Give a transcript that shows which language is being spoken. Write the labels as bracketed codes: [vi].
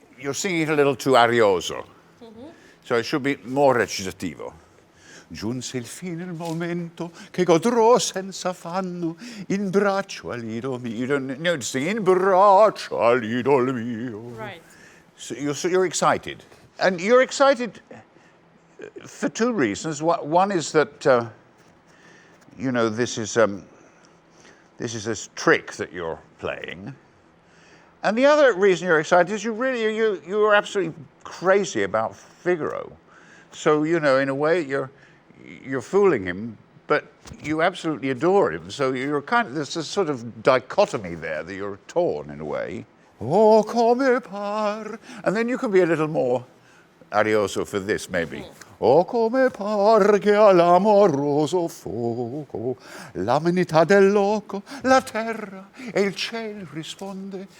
[en] You're singing it a little too arioso. So it should be more recitativo. [it] Giunse il fine il momento che godrò senza affanno in braccio all'idol mio. [en] You don't know to sing [it] in braccio all'idol mio. [en] Right. So you're excited. And you're excited for 2 reasons. One is that, you know, this is this trick that you're playing. And the other reason you're excited is you're absolutely crazy about Figaro. So, you know, in a way, you're fooling him, but you absolutely adore him. So you're there's a sort of dichotomy there that you're torn in a way. [it] Oh, come par. [en] And then you can be a little more arioso for this, maybe. [it] Oh, come par che all'amoroso fuoco l'aminità del loco, la terra e il cielo risponde.